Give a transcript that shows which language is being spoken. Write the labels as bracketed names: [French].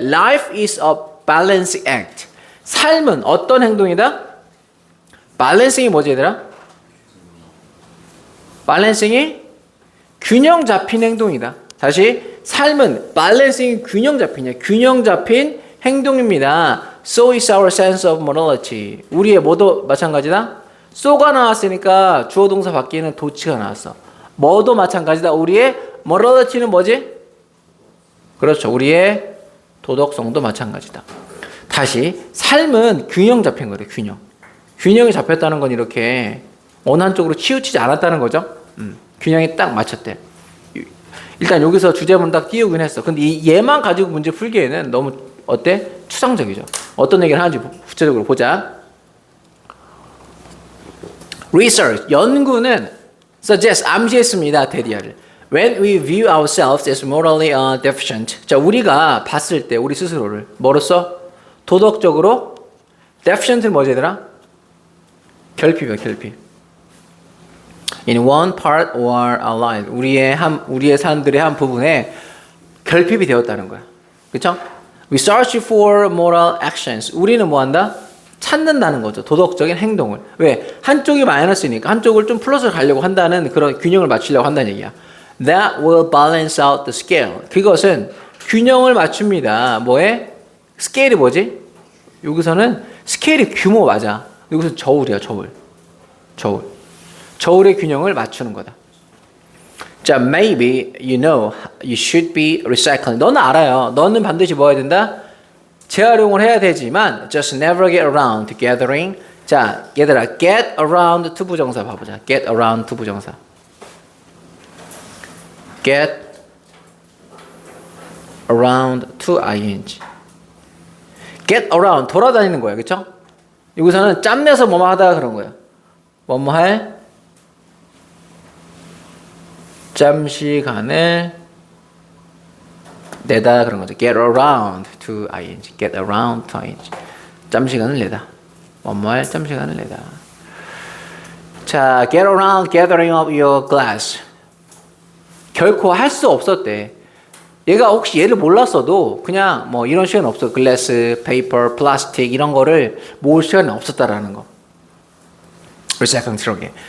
[English] Life is a balancing act. [Korean] 삶은 어떤 행동이다? 밸런싱이 뭐지 얘들아? 밸런싱이 균형 잡힌 행동이다. 다시 삶은 밸런싱이 균형 잡힌이야. 균형 잡힌 행동입니다. [English] So is our sense of morality. [Korean] 우리의 뭐도 마찬가지다. so가 나왔으니까 주어 동사 바뀌는 도치가 나왔어. 뭐도 마찬가지다. 우리의 morality는 뭐지? 그렇죠. 우리의 도덕성도 마찬가지다. 다시 삶은 균형 잡힌 거래. 균형이 잡혔다는 건 이렇게 어느 한쪽으로 치우치지 않았다는 거죠. 균형이 딱 맞췄대. 일단 여기서 주제문 딱 띄우긴 했어. 근데 얘만 가지고 문제 풀기에는 너무 어때? 추상적이죠. 어떤 얘기를 하는지 구체적으로 보자. Research, 연구는 suggest, 암시했습니다. 대리아를. [English] When we view ourselves as morally deficient. [Korean] 자, 우리가 봤을 때 우리 스스로를 뭐로써? 도덕적으로 deficient는 뭐지 얘들아? 결핍이야, 결핍. [English] In one part or our life. [Korean] 우리의 사람들의 한 부분에 결핍이 되었다는 거야. 그렇죠? [English] We search for moral actions. [Korean] 우리는 뭐 한다? 찾는다는 거죠. 도덕적인 행동을. 왜? 한쪽이 마이너스니까 한쪽을 좀 플러스로 가려고 한다는 그런 균형을 맞추려고 한다는 얘기야. [English] That will balance out the scale. [Korean] 그것은 균형을 맞춥니다. 뭐에? 스케일이 뭐지? 여기서는 스케일이 규모 맞아. 여기서 저울이야, 저울. 저울의 균형을 맞추는 거다. [English] 자, maybe you know you should be recycling. [Korean] 너는 알아요. 너는 반드시 뭐 해야 된다? 재활용을 해야 되지만 [English] just never get around to gathering. [Korean] 자, 얘들아, get around to 부정사 봐보자. [English] get around to 부정사. get around to ing. [Korean] get around, 돌아다니는 거야. 그쵸? 여기서는 짬내서 뭐뭐 하다가 그런 거야. 뭐뭐 할 잠시간을 내다 그런 거죠. [English] get around to ing. get around to ing. [Korean] 잠시간을 내다. 뭐뭐 할 잠시간을 내다. [English] 자, get around gathering up your glass. [Korean] 결코 할 수 없었대. 얘가 혹시 얘를 몰랐어도 그냥 뭐 이런 시간 없어. 글래스, 페이퍼, 플라스틱 이런 거를 모을 시간이 없었다라는 거. 리사이클링 트럭에.